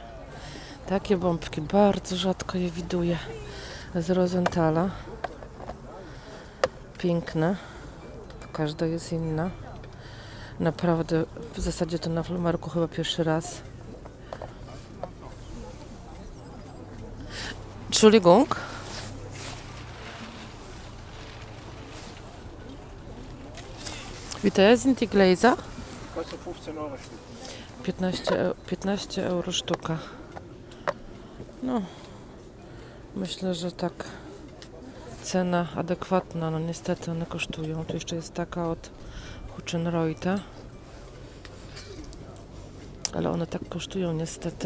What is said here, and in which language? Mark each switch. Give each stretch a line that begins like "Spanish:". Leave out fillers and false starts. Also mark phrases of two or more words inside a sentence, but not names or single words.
Polish: Takie bombki, bardzo rzadko je widuję z Rosenthala. Piękne. Każda jest inna. Naprawdę, w zasadzie to na Flohmarku chyba pierwszy raz.
German: Entschuldigung. Wie teuer sind die Gläser? Kostet 15 Euro Stück.
Polish: 15 euro sztuka. No, myślę, że tak cena adekwatna. No niestety one kosztują. Tu jeszcze jest taka od Hutchenreuta. Ale one tak kosztują niestety.